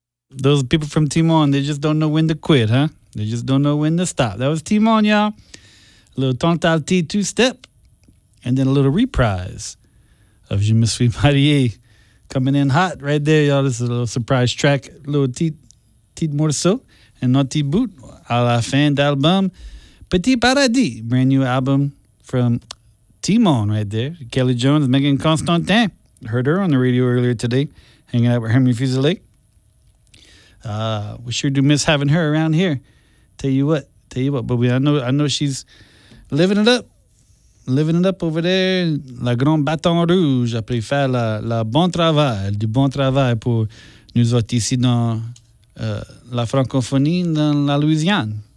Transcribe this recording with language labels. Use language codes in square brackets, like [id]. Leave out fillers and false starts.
[en] those people from Timon, they just don't know when to quit, huh? They just don't know when to stop. That was Timon, y'all. A little Tantalti two-step, and then a little reprise of Je Me Suis Marié. Coming in hot right there, y'all. This is a little surprise track. A little Tite Morceau and Naughty Boot [fr] à la fin d'album. [en] Petit Paradis, brand new album from Timon right there. Kelly Jones, Megan Constantin. Heard her on the radio earlier today, hanging out with Henry Fuselier. We sure do miss having her around here. Tell you what. But I know she's living it up over there. [fr] La Grande Bâton Rouge, après faire la bon travail, du bon travail pour nous autres ici dans la francophonie, dans la Louisiane.